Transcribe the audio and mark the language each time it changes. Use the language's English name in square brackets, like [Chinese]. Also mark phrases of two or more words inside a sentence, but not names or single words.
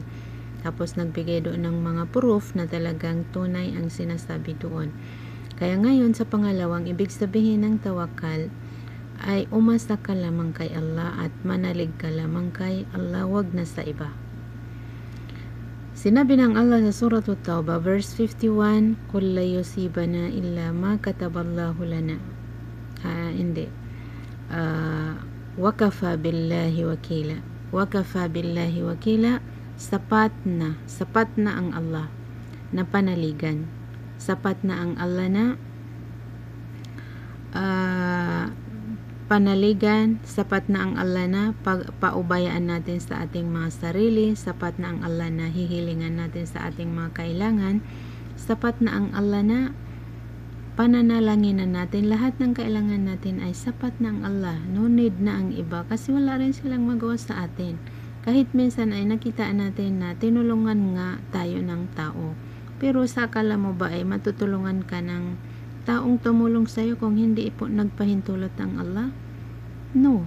[Filipino] Tapos nagbigay doon ng mga proof na talagang tunay ang sinasabi doon. Kaya ngayon sa pangalawang ibig sabihin ng tawakkal ay umasa ka lamang kay Allah at manalig ka lamang kay Allah, wag na sa iba. Sinabi ng Allah sa Surah At-Tawbah verse 51, [Arabic] "قل لن يصيبنا إلا ما كتب الله لنا." وكفى بالله وكيلا. وكفى بالله وكيلا. [Filipino] Sapat na ang Allah na panaligan. Sapat na ang Allah na panaligan, sapat na ang Allah na paubayaan natin sa ating mga sarili, sapat na ang Allah na hihilingan natin sa ating mga kailangan, sapat na ang Allah na pananalanginan natin, lahat ng kailangan natin ay sapat na ang Allah, [English] no need [Filipino] na ang iba kasi wala rin silang magawa sa atin. Kahit minsan ay nakita natin na tinulungan nga tayo ng tao, pero sa akala mo ba ay matutulungan ka ng taong tumulong sa iyo kung hindi po nagpahintulot ang Allah? [English] No.